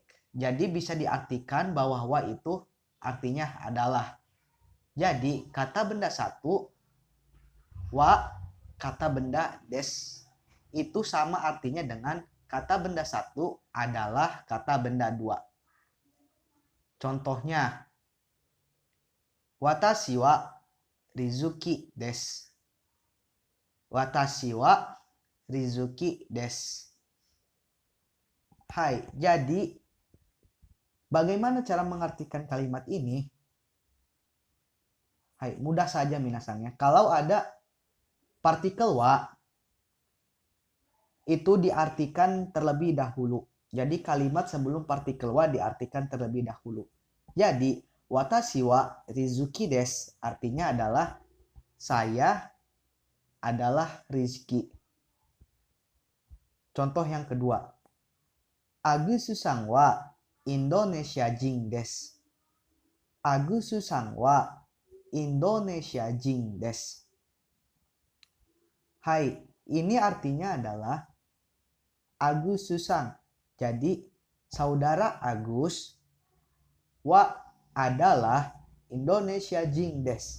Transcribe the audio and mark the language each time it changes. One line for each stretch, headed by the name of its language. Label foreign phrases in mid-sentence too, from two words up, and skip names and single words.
Indonesian: Jadi bisa diartikan bahwa wa itu artinya adalah. Jadi kata benda 1 wa, kata benda des itu sama artinya dengan kata benda 1 adalah kata benda 2. Contohnya,
Japanese: 私はリズキです. 私はリズキです.
Indonesian: Hai, jadi bagaimana cara mengartikan kalimat ini? Hai, mudah saja minasannya. Kalau ada partikel wa, itu diartikan terlebih dahulu. Jadi kalimat sebelum partikel wa diartikan terlebih dahulu. Jadi
Japanese: 私はリズキです
Indonesian: artinya adalah saya adalah Rizky. Contoh yang kedua,
Japanese: アグスさんはインドネシア人です. アグスさんはインドネシア人です.
Indonesian: Hai, ini artinya adalah Agusu-san. Jadi saudara Agus, wa adalah
Japanese: インドネシア人です.